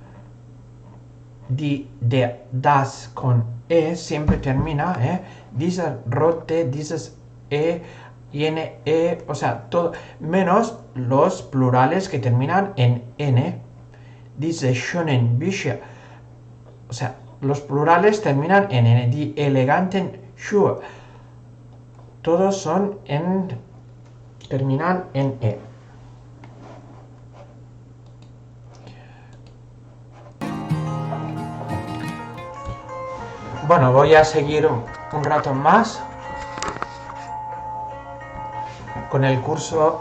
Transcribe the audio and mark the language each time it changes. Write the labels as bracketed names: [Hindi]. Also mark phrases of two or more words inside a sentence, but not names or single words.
[German] die, der, das [Spanish] con e, siempre termina, [German] dieser rote, dieses [Spanish] tiene o sea, todo, menos los plurales que terminan en n, [German] diese schönen Bücher, [Spanish] o sea, los plurales terminan en n, [German] die eleganten Schuhe. [Spanish] Todos terminan en e. Bueno, voy a seguir un rato más con el curso.